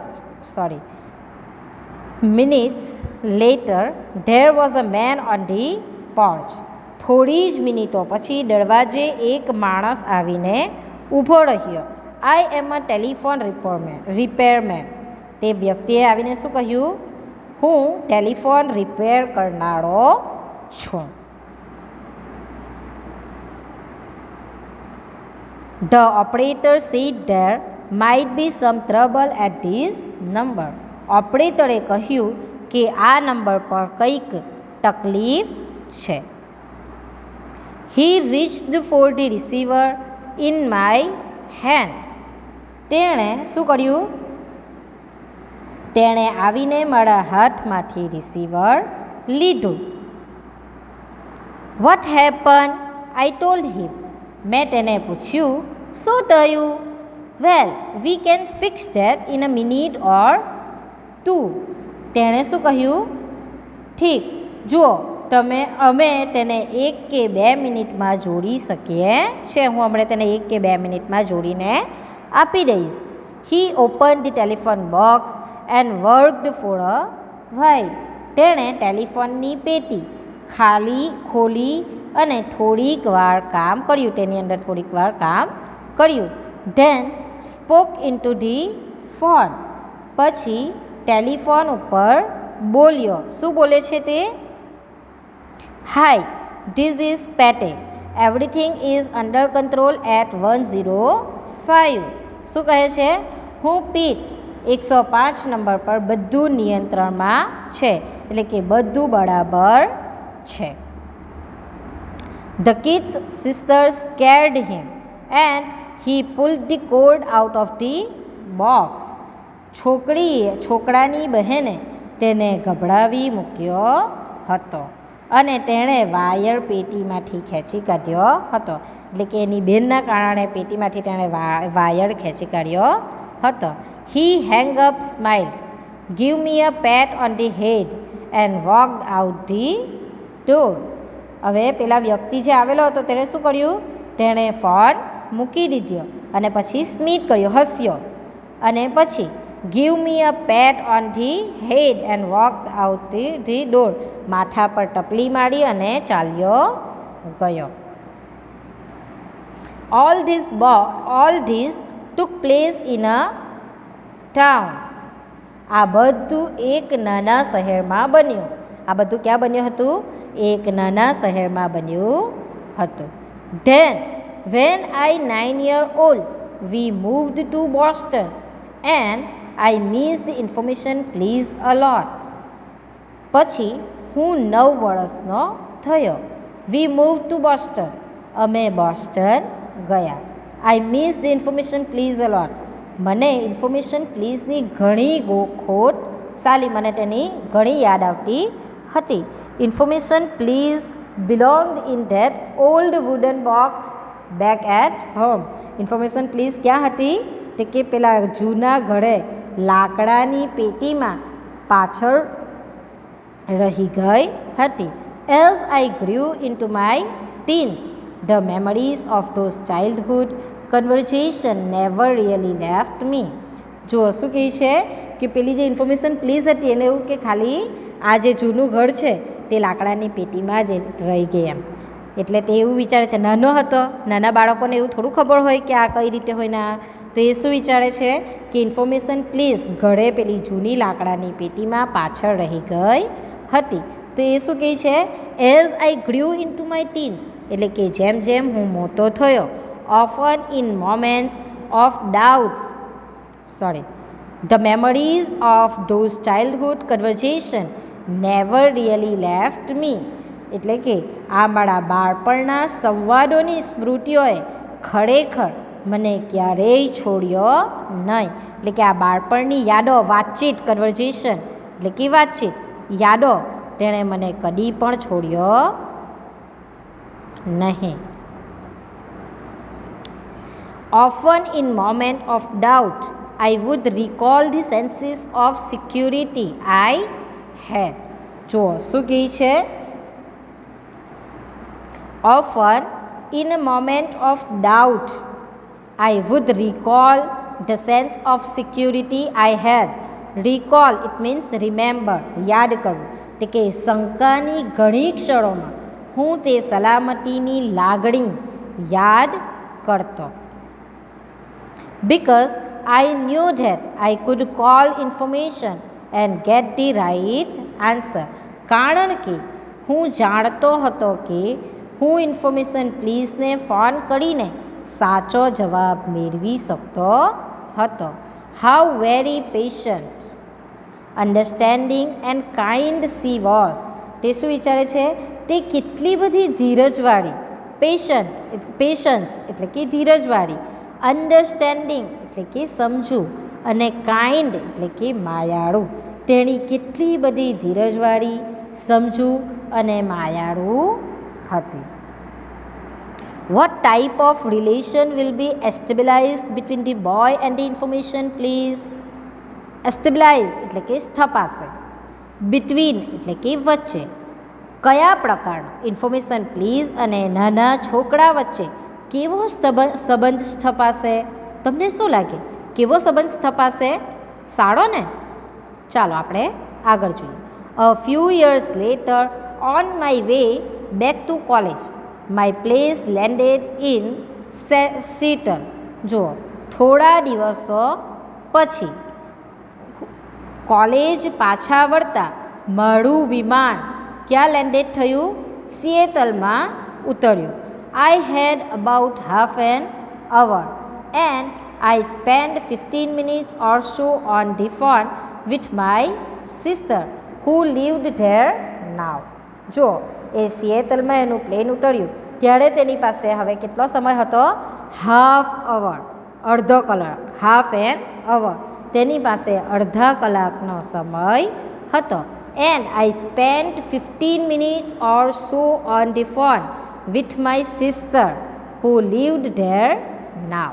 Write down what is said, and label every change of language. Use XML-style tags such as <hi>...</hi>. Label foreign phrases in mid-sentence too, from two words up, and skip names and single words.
<en>minutes later there was a man on the porch.</en> <gu>થોડી જ મિનિટો પછી દરવાજે એક માણસ આવીને ઊભો રહ્યો.</gu> <en>I am a telephone repairman.</en> <gu>તે વ્યક્તિએ આવીને શું કહ્યું? હું ટેલિફોન રિપેર કરનારો છું.</gu> <en>The operator said there might be some trouble at this number.</en> <gu>ઓપરેટરે કહ્યું કે આ નંબર પર કંઈક તકલીફ છે.</gu> <en>He reached for the receiver in my hand.</en> <gu>તેણે શું કર્યું? તેણે આવીને મારા હાથમાંથી રિસીવર લીધું.</gu> <en>What happened? I told him.</en> <gu>મેં તેને પૂછ્યું, શું થયું?</gu> <en>Well, we can fix that in a minute or two.</en> <gu>તેણે શું કહ્યું? ઠીક, જુઓ અમે તેને 1 કે 2 મિનિટમાં જોડી શકીએ છીએ. હું હમણાં તેને 1 કે 2 મિનિટમાં જોડીને આપી દઈશ.</gu> <en>He opened the telephone box and worked for a while.</en> <gu>તેણે ટેલિફોનની પેટી ખોલી અને થોડીક વાર કામ કર્યું. તેની અંદર થોડીક વાર કામ કર્યું.</gu> <en>Then spoke into the phone.</en> <gu>પછી ટેલિફોન ઉપર બોલ્યો. શું બોલે છે તે?</gu> <en>Hi, this is Pate. Everything is under control at 105.</en> <gu>શું કહે છે? હું પીટ 105 નંબર પર બધું નિયંત્રણમાં છે, એટલે કે બધું બરાબર છે.</gu> <en>The kid's sister scared him and he pulled the cord out of the box.</en> <gu>છોકરાની બહેને તેને ગભરાવી મૂક્યો હતો અને તેણે વાયર પેટીમાંથી ખેંચી કાઢ્યો હતો. એટલે કે એની બહેનના કારણે પેટીમાંથી તેણે વાયર ખેંચી કાઢ્યો હતો.</gu> <en>He hung up, smiled, gave me a pat on the head and walked out the door.</en> <gu>હવે પેલા વ્યક્તિ જે આવેલો હતો તેણે શું કર્યું? તેણે ફોન મૂકી દીધો અને પછી સ્મિત કર્યો, હસ્યો, અને પછી</gu> <en>give me a pat on the head and walked out the door.</en> <gu>માથા પર ટપલી મારી અને ચાલ્યો ગયો.</gu> <en>All this took place in a town.</en> <gu>આ બધું એક નાના શહેરમાં બન્યું. આ બધું ક્યાં બન્યું હતું? એક નાના શહેરમાં બન્યું હતું.</gu> <en>Then when I 9 years old, we moved to Boston and I missed the information please a lot.</en> <gu>પછી હું 9 વર્ષનો થયો.</gu> <en>We moved to Boston.</en> <gu>અમે બોસ્ટન ગયા.</gu> <en>I missed the information please a lot.</en> <gu>મને ઇન્ફોર્મેશન પ્લીઝની ઘણી ખોટ સાલી, મને તેની ઘણી યાદ આવતી હતી.</gu> <en>ઇન્ફોર્મેશન પ્લીઝ belonged in that old wooden box back at home.</en> <gu>ઇન્ફોર્મેશન પ્લીઝ ક્યાં હતી? તે કે પેલા જૂના ઘરે લાકડાની પેટીમાં પાછળ રહી ગઈ હતી. As I grew into my teens, the memories of those childhood conversation never really left me. જો શું કહે છે કે પેલી જે ઇન્ફોર્મેશન પ્લીઝ હતી એને એવું કે ખાલી આ જે જૂનું ઘર છે તે લાકડાની પેટીમાં જ રહી ગઈ એમ. એટલે તે એવું વિચારે છે. નાનો હતો, નાના બાળકોને એવું થોડું ખબર હોય કે આ કઈ રીતે હોય ને. તો એ શું વિચારે છે કે ઇન્ફોર્મેશન પ્લીઝ ઘરે પેલી જૂની લાકડાની પેટીમાં પાછળ રહી ગઈ હતી. તો એ શું કહે છે?</gu> <en>as I grew into my teens,</en> <gu>એટલે કે જેમ જેમ હું મોટો થયો.</gu> <en>often in moments of doubts the memories of those childhood conversation never really left me.</en> <gu>એટલે કે આ મારા બાળપણના સંવાદોની સ્મૃતિઓએ ખરેખર મને ક્યારેય છોડ્યો નહીં. એટલે કે આ બાળપણની યાદો, વાતચીત, કન્વર્ઝેશન એટલે કે વાતચીત, યાદો તેણે મને કદી પણ છોડ્યો નહીં.</gu> <en>Often in moment of doubt, I would recall the senses of security I had.</en> <gu>જો શું કહે છે</gu> <en>Often, in a moment of doubt, I would recall the sense of security I had. Recall, it means remember,</en> <gu>યાદ કરવું. એટલે કે શંકાની ઘણી ક્ષણોમાં હું તે સલામતીની લાગણી યાદ કરતો.</gu> <en>Because I knew that I could call information and get the right answer.</en> <gu>કારણ કે હું જાણતો હતો કે હું ઇન્ફોર્મેશન પ્લીઝને ફોન કરીને સાચો જવાબ મેળવી શકતો હતો.</gu> <en>how very patient, understanding and kind she was.</en> <gu>તે શું વિચારે છે? તે કેટલી બધી ધીરજવાળી, પેશન્સ એટલે કે ધીરજવાળી, અન્ડરસ્ટેન્ડિંગ એટલે કે સમજવું, અને કાઇન્ડ એટલે કે માયાળું. તેણી કેટલી બધી ધીરજવાળી, સમજુ અને માયાળુ હતી.</gu> <en>What type of relation will be established between the boy and the information please?</en> <gu>Establish એટલે કે સ્થપાશે. Between એટલે કે વચ્ચે. કયા પ્રકારનો? ઇન્ફોર્મેશન પ્લીઝ અને નાના છોકરા વચ્ચે કેવો સંબંધ સ્થપાશે? તમને શું લાગે? કેવો સંબંધ સ્થપાશે? સારો ને? ચાલો આપણે આગળ જોઈએ.</gu> <en>A few years later, on my way back to college, my place landed in Seattle.</en> <gu>જુઓ, થોડા દિવસો પછી કોલેજ પાછા વળતા મારું વિમાન ક્યાં લેન્ડેડ થયું? સિએટલમાં ઉતર્યું.</gu> <en>I had about half an hour and I spent 15 minutes or so on the phone with my sister who lived there now.</en> <gu>જો એ સિએટલમાં એનું પ્લેન ઉતર્યું ત્યારે તેની પાસે હવે કેટલો સમય હતો?</gu> <en>half hour,</en> <gu>અડધો કલાક.</gu> <en>half an hour,</en> <gu>તેની પાસે અડધા કલાકનો સમય હતો.</gu> <en>and I spent 15 minutes or so on the phone with my sister who lived there now.</en>